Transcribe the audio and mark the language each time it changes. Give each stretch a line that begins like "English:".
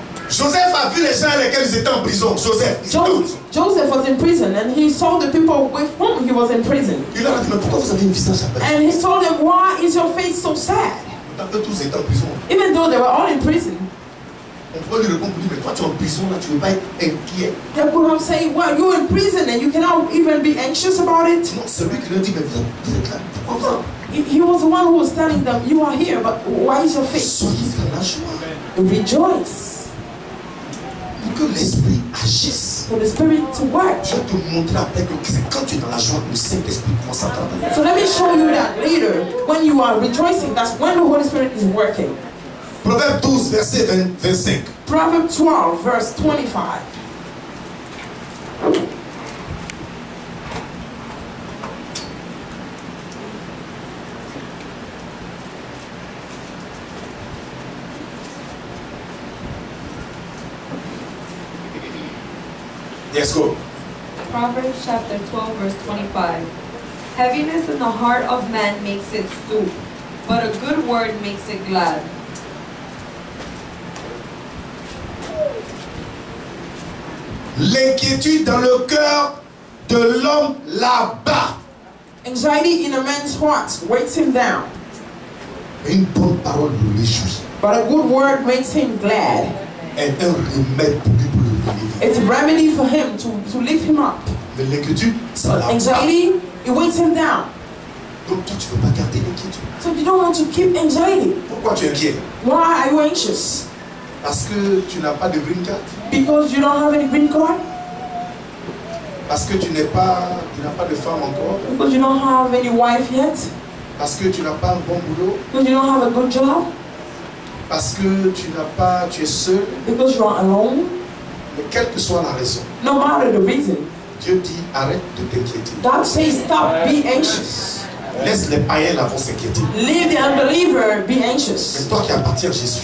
French: Joseph a vu les gens avec lesquels ils étaient en prison. Joseph, ils étaient en prison.
English: Joseph was in prison and he saw the people with whom he was in prison.
French: Il leur a dit, mais pourquoi vous avez un visage abattu?
English: And he told them, why is your face so sad?
French: Eux tous étaient en prison.
English: Even though they were all in prison,
French: On pourrait lui répondre, mais toi tu es en prison, là, tu ne veux pas être inquiet.
English: they could have said, well, you're in prison and you cannot even be anxious about it.
French: Non, c'est lui qui leur dit, mais vous êtes là, pourquoi vous
English: He was the one who was telling them, you are here, but why is your face?
French: soyez dans la joie.
English: Rejoice.
French: pour que l'esprit agisse.
English: for the Spirit to work.
French: Je vais te montrer après que c'est quand tu es dans la joie que le Saint-Esprit commence à travailler.
English: So let me show you that later. When you are rejoicing, that's when the Holy Spirit is working.
French: Proverbe 12, verset 25.
English: Proverbs 12, verse 25. Yes, go. Proverbs chapter 12, verse 25. Heaviness in the heart of man makes it stoop, but a good word makes it glad.
French: L'inquiétude dans le cœur de l'homme là-bas.
English: Anxiety in a man's heart weights him down,
French: Une bonne parole le réjouit.
English: but a good word makes him glad.
French: Est un remède pour lui pour le relever.
English: It's a remedy for him to lift him up.
French: Mais l'inquiétude, ça l'a.
English: Anxiety, it weights him down.
French: Donc toi, tu ne veux pas garder l'inquiétude.
English: So you don't want to keep anxiety.
French: Pourquoi tu es inquiet?
English: Why are you anxious?
French: Parce que tu n'as pas de green card.
English: Because you don't have any green card?
French: Parce que tu n'as pas de femme encore.
English: Because you don't have any wife yet?
French: Parce que tu n'as pas un bon boulot.
English: Because you don't have a good job?
French: Parce que tu es seul.
English: Because you are alone?
French: Mais quelle que soit la raison,
English: No matter the reason,
French: Dieu dit arrête de t'inquiéter.
English: God says stop being anxious.
French: Laisse les païens là vont s'inquiéter.
English: Leave the unbeliever be
French: Mais
English: anxious.
French: toi qui appartiens à Jésus,